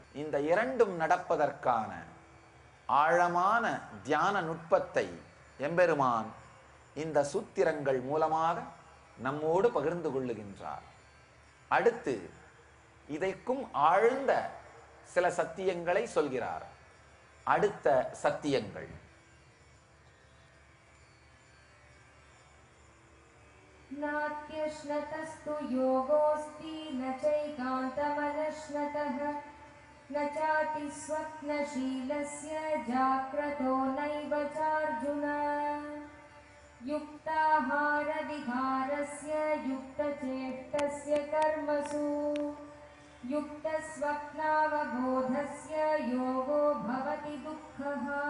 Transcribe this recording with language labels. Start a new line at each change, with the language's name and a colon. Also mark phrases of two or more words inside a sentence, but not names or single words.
Tamil: இந்த இரண்டும் நடப்பதற்கான ஆழமான தியான நுட்பத்தை எம்பெருமான் இந்த சூத்திரங்கள் மூலமாக நம்மோடு பகிர்ந்து கொள்ளுகின்றார். அடுத்து இதற்கும் ஆழ்ந்த சில சத்தியங்களை சொல்கிறார். அடுத்த சத்தியங்கள்
Sanskrit: नात्यश्नतस्तु योगोऽस्ति न चैकान्तमनश्नतः न चातिस्वप्नशीलस्य जाग्रतो नैव चार्जुन युक्ताहारविहारस्य युक्तचेष्टस्य कर्मसु युक्तस्वप्नावबोधस्य योगो भवति दुःखः.